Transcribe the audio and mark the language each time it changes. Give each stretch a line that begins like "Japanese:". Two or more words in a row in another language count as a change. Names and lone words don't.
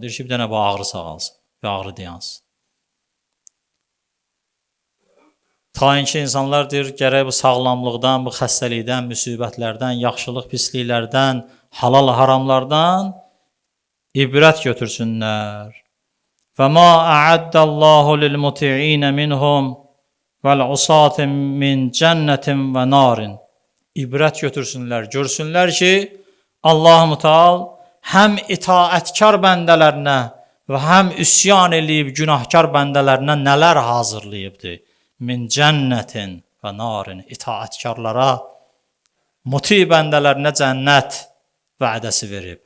Azerbaijani: Deyir ki, bir dənə bu ağrı sağalsın, bir ağrı dayansın. Ta ki insanlar deyir, gərək bu sağlamlıqdan, bu xəstəlikdən, müsibətlərdən, yaxşılıq, pisliklərdən, halal, haramlardan ibrət götürsünlər.
Arabic: فَمَا أَعَدَّ اللّٰهُ لِلْمُطِعِينَ مِنْهُمْ وَالْعُصَاتٍ مِنْ جَنَّةٍ وَنَارٍ
Azerbaijani: İbrət götürsünlər, görsünlər ki, Allah-u Teala həm itaətkar bəndələrinə və həm üsyan eləyib günahkar bəndələrinə nələr hazırlayıbdır.
Arabic: من جنة ونار
Azerbaijani: itaətkarlara, muti bəndələrinə cənnət vədəsi verib.